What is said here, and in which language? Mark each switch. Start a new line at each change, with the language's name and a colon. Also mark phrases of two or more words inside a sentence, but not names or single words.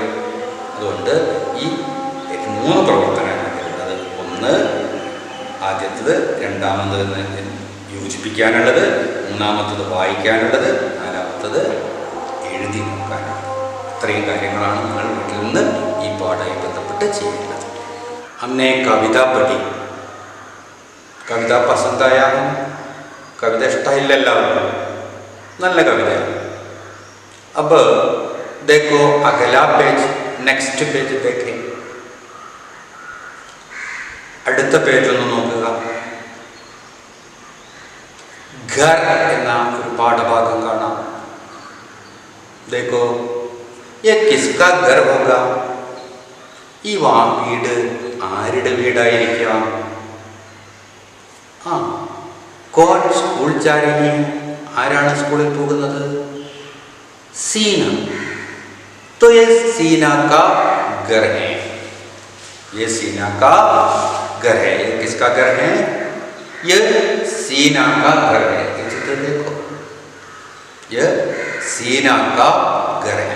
Malayalam: അതുകൊണ്ട് ഈ 3 പ്രവർത്തനങ്ങൾ വരുന്നത്. ഒന്ന് ആദ്യത്തത്, രണ്ടാമത് യോജിപ്പിക്കാനുള്ളത്, മൂന്നാമത്തത് വായിക്കാനുള്ളത്, നാലാമത്തത് എഴുതി നോക്കാനുള്ളത്. ഇത്രയും കാര്യങ്ങളാണ് നിങ്ങൾ വീട്ടിൽ നിന്ന് ഈ പാഠമായി ബന്ധപ്പെട്ട് ചെയ്യേണ്ടത്.
Hindi: हमने कविता पढ़ी. कविता पसंद आया है? कविता इष्टाइल
Malayalam: എല്ലാവർക്കും നല്ല കവിതയാണ്.
Hindi: अब देखो अगला पेज,
English: next page
Hindi: देखें.
Malayalam: അടുത്ത പേജ് ഒന്ന് നോക്കുക. घर എന്ന ഒരു പാഠഭാഗം കാണാം.
Hindi: देखो ये किसका घर होगा?
Malayalam: ഈ വീട് ആരുടെ വീടായിരിക്കാം?
Hindi: कौन स्कूल जा रही है?
Malayalam: ആരാണ് സ്കൂളിൽ പോകുന്നത്?
Hindi: सीना. तो ये सीना का घर है. ये सीना का घर है. ये किसका घर है? ये सीना का घर है. ये चित्र देखो, ये सीना का घर है.